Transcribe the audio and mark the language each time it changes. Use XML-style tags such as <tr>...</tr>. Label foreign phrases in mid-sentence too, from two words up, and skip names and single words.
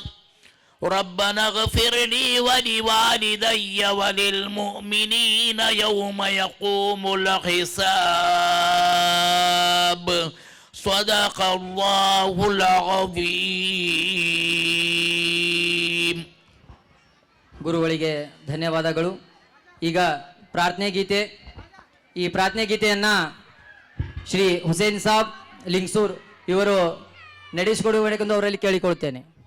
<ar>ربنا اغفر لي ولوالدي وللمؤمنين يوم يقوم الحساب. صدق الله العظيم.</ar> <kn>ಗುರುಗಳಿಗೆ ಧನ್ಯವಾದಗಳು. ಈಗ ಪ್ರಾರ್ಥನೆ ಗೀತೆ. ಈ ಪ್ರಾರ್ಥನೆ ಗೀತೆಯನ್ನು ಶ್ರೀ ಹುಸೇನ್ ಸಾಬ್ ಲಿಂಗ್ಸೂರ್ ಇವರು ನಡೆಸಿಕೊಡಬೇಕೆಂದು ಅವರಲ್ಲಿ ಕೇಳಿಕೊಳ್ಳುತ್ತೇನೆ.</kn>